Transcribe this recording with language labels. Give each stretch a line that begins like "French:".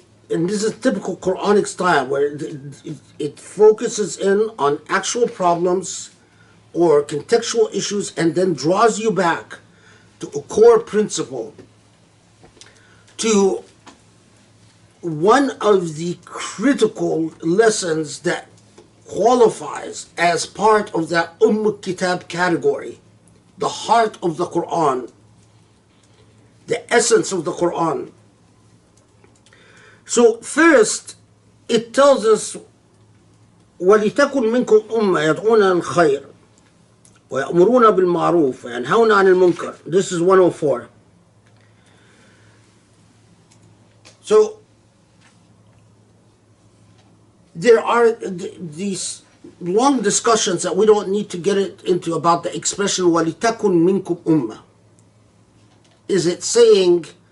English: And this is typical Quranic style, where it focuses in on actual problems or contextual issues and then draws you back to a core principle, to one of the critical lessons that qualifies as part of that Kitab category, the heart of the Quran, the essence of the Quran. So first, it tells us,
Arabic: وَلِتَكُنْ مِنْكُمْ أُمَّةٌ يَدْعُونَ الْخَيْرَ وَيَأْمُرُونَ بِالْمَعْرُوفِ وَيَنْهَوْنَ عَنِ الْمُنْكَرِ.
English: This is 104. So there are these long discussions that we don't need to get into about the expression
Arabic: وَلِتَكُنْ مِنْكُمْ أُمَّةٌ.
English: Is it saying